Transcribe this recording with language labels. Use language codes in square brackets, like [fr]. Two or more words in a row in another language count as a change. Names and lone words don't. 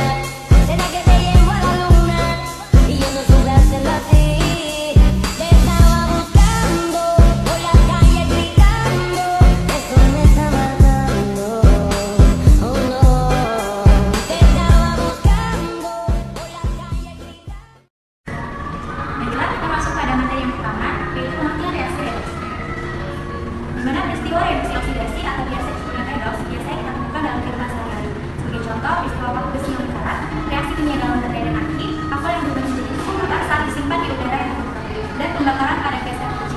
[es] Será que te llevo a la luna y yo no supe hacerlo así. Te estaba buscando por la calle gritando, eso me está matando. Oh no, te estaba buscando por la calle gritando. [id] Baiklah, kita masuk pada materi yang pertama, yaitu pengertian reaksi redoks. Di mana peristiwa reaksi oksidasi atau biasa disebut dengan redoks biasanya kita temukan dalam kehidupan sehari-hari. Sebagai contoh, peristiwa batu besi yang berkarat, reaksi kimia dalam baterai dan aki, alkohol yang berubah menjadi pulver saat disimpan di udara yang terbuka, dan pembakaran pada gas air kecil.